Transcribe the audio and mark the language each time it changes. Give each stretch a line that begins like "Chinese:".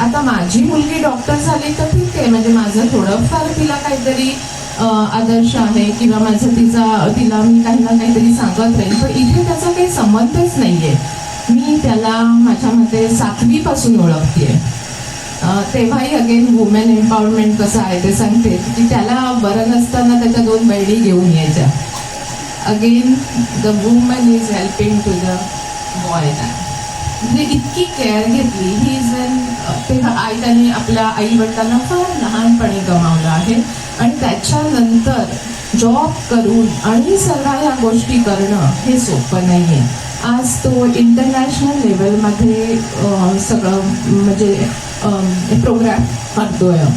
Marathi: आता माझी मुलगी डॉक्टर झाली तर ठीक आहे, म्हणजे माझं थोडंफार तिला काहीतरी आदर्श आहे किंवा माझं तिला मी काही ना काहीतरी सांगत राहील, पण इथे त्याचा काही संबंधच नाही आहे. मी त्याला माझ्या मते 7वी पासून ओळखते. तेव्हाही अगेन वुमेन एम्पॉवरमेंट कसं आहे ते सांगते की त्याला बरं नसताना त्याच्या 2 बहिणी घेऊन यायच्या.
English: Again the woman is helping to the boy.
Marathi: म्हणजे इतकी केअर घेतली
English: he is
Marathi: तेव्हा त्याने आपल्या आई वडिलांना फार लहानपणी गमावलं आहे आणि त्याच्यानंतर जॉब करून आणि सगळ्या ह्या गोष्टी करणं हे सोपं नाही आहे. आज तो इंटरनॅशनल लेवलमध्ये सगळं म्हणजे प्रोग्राम करतोय.